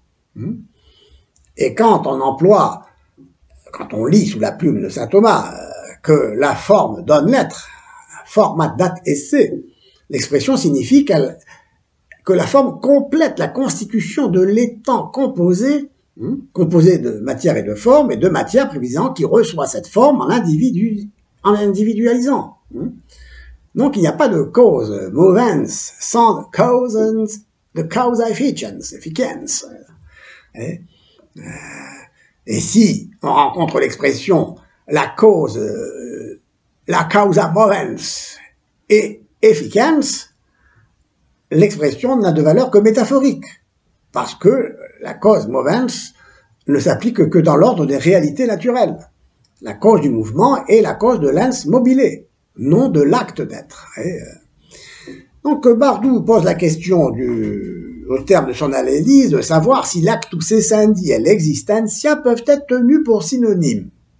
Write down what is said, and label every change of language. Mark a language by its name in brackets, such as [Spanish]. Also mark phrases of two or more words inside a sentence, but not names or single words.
[French] Et quand on lit sous la plume de saint Thomas que la forme donne l'être, [Latin] format dat esse, [French] l'expression signifie que la forme complète la constitution de l'étant composé de matière et de forme, et de matière précisant qui reçoit cette forme en l'individualisant. Donc il n'y a pas de cause movens sans de [Latin] causa efficiens. [French] Et si on rencontre l'expression la [Latin] causa movens et efficiens, [French] l'expression n'a de valeur que métaphorique, parce que la cause movens ne s'applique que dans l'ordre des réalités naturelles. La cause du mouvement est la cause de l' [Latin] ens mobile, [French] non de l'acte d'être. Donc Bardou pose la question au terme de son analyse de savoir si l' [Latin] actus essendi [French] et l'existentia peuvent être tenus pour synonymes.